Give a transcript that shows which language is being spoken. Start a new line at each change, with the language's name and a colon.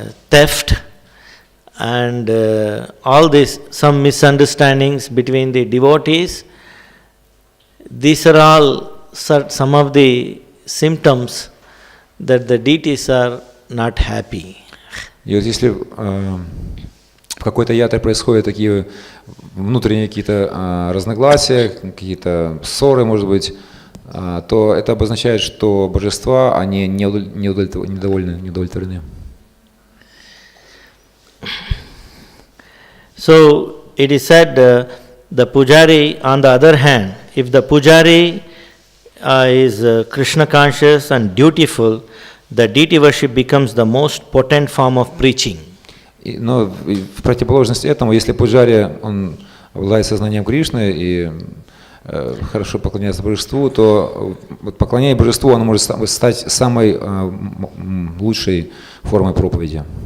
English: theft, and all this, some misunderstandings between the devotees, these are all some of the symptoms that the deities are not happy.
Russian: И вот если в какой-то ятре происходят такие внутренние какие-то разногласия, какие-то ссоры, может быть, то это обозначает, что божества, они не удовлетворены.
English: So it is said the pujari, on the other hand, if the pujari is Krishna conscious and dutiful, the deity worship becomes the most potent form of preaching.
Russian: Но в противоположность этому, если пуджари, он обладает сознанием Кришны и хорошо поклоняется божеству, то поклоняясь божеству, оно может стать самой лучшей формой проповеди.